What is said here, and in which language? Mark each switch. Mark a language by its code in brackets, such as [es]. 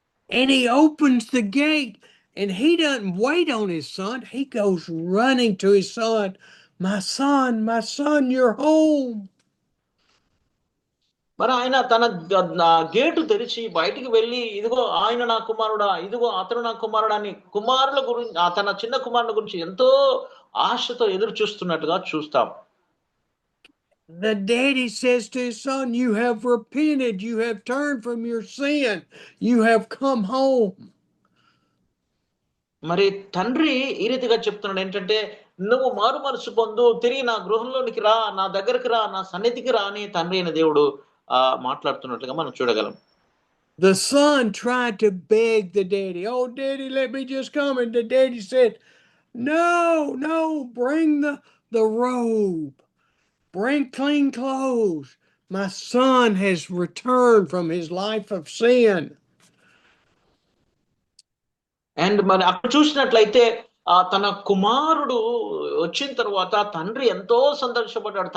[en] And he opens the gate and he doesn't wait on his son. He goes running to his son. My son, you're home. [te] మరి ఆయన తన gate తెరిచి బయటికి వెళ్ళి, ఇదిగో ఆయన నా కుమారుడా, ఇదిగో అతను నా కుమారుడా అని కుమారుల గురించి, తన చిన్న కుమారుల గురించి ఎంతో ఆశతో ఎదురు చూస్తున్నట్టుగా చూస్తాం. [en] The daddy says to his son, you have repented, you have turned from your sin, you have come home. [te] మరి తండ్రి ఈ రీతిగా చెప్తున్నాడు ఏంటంటే, నువ్వు మారు మనసు పొందు, తిరిగి నా గృహంలోనికి రా, నా దగ్గరికి రా, నా సన్నిధికి రా అని తండ్రి అయిన దేవుడు మాట్లాడుతున్నట్లుగా మనం చూడగలం. [en] The son tried to beg the daddy, oh daddy, let me just come. And the daddy said, no, bring the robe, bring clean clothes. My son has returned from his life of sin. [te] And మరి అక్కడ చూసినట్లయితే తన కుమారుడు వచ్చిన తర్వాత తండ్రి ఎంతో సంతోషపడ్డాడు.